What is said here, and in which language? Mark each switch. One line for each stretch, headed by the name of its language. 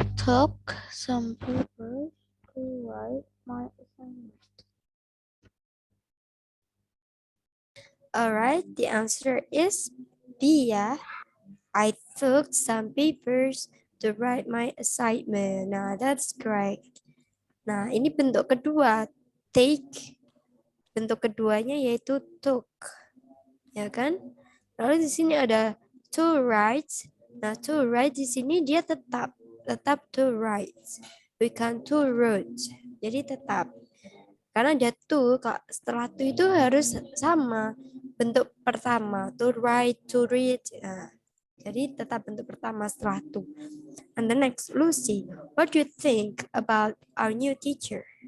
English: took some paper to write my assignment. Alright, the answer is B ya. I took some papers to write my assignment.
Indonesian: Nah, that's correct. Nah, ini bentuk kedua, take. Bentuk keduanya yaitu took. Ya kan? Lalu di sini ada to write. Nah, to write di sini dia tetap to write. Bukan to wrote. Jadi tetap. Karena ada to, setelah to itu harus sama. Bentuk pertama, to write, to read. Nah, Jadi tetap bentuk pertama setelah to.
English: And the next, Lucy, what do you think about our new teacher?